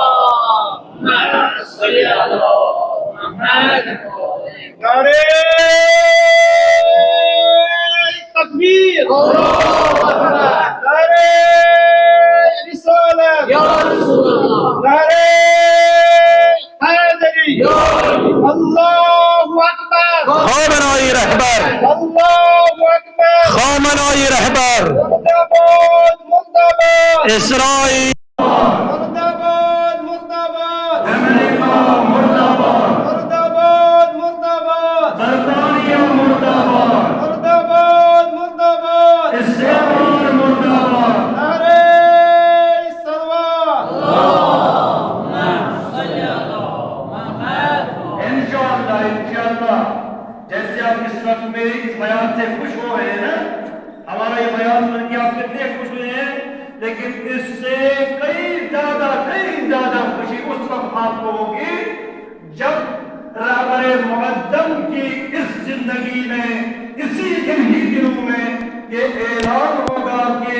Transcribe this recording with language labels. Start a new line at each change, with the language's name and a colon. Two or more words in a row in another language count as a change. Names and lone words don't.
Urdu: نعرے تکبیر، نعرے رسالت، نعرے حیدری،
Arabic: اللہ اکبر،
Urdu: خامنائی رہبر،
Arabic: اللہ اکبر،
Urdu: خامنائی رہبر، مرداباد مرداباد، اسرائیل مرداباد مرداباد، امریکہ مرداباد، مرداباد مرداباد، برطانیہ مرداباد، مرداباد مرداباد، اسرائیل مرداباد، نعرے صلوات. انشاءاللہ جیسے آپ اس وقت میرے اس بیان سے خوش ہو رہے ہیں نا، ہمارا یہ بیان سن کے آپ کتنے خوش ہوئے ہیں، لیکن اس سے کئی زیادہ خوشی اس وقت آپ کو ہوگی جب رہبر معظم کی اس زندگی میں، اسی انہی دنوں میں یہ اعلان ہوگا کہ